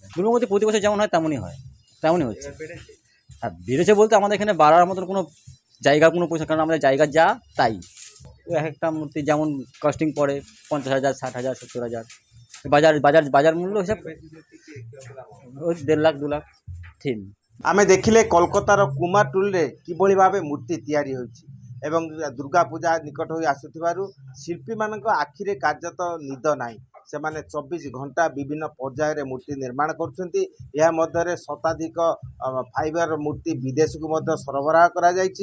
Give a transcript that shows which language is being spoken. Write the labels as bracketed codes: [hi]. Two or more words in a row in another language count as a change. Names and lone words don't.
[bn] দুর্গাপুজো প্রতি বছর যেমন হয় তেমনই হয়, তেমনই হচ্ছে। আর বেড়েছে বলতে আমাদের এখানে বাড়ার মতন কোনো জায়গার কোনো পয়সা, কারণ আমাদের জায়গা যা তাই। ওই এক একটা মূর্তি যেমন কস্টিং পড়ে 50,000, 60,000, 70,000, বাজার বাজার বাজার মূল্য হিসাব ওই 1.5 লাখ 2 লাখ থিম। [or] ଆମେ ଦେଖିଲେ କୋଲକାତାର କୁମାରଟୁଲିରେ କିଭଳି ଭାବେ ମୂର୍ତ୍ତି ତିଆରି ହୋଇଛି ଏବଂ ଦୁର୍ଗା ପୂଜା ନିକଟ ହୋଇ ଆସୁଥିବାରୁ ଶିଳ୍ପୀମାନଙ୍କ ଆଖିରେ କାର୍ଯ୍ୟତଃ ନିଦ ନାହିଁ। ସେମାନେ 24 ଘଣ୍ଟା ବିଭିନ୍ନ ପର୍ଯ୍ୟାୟରେ ମୂର୍ତ୍ତି ନିର୍ମାଣ କରୁଛନ୍ତି। ଏହା ମଧ୍ୟରେ ଶତାଧିକ ଫାଇବର ମୂର୍ତ୍ତି ବିଦେଶକୁ ମଧ୍ୟ ସରବରାହ କରାଯାଇଛି।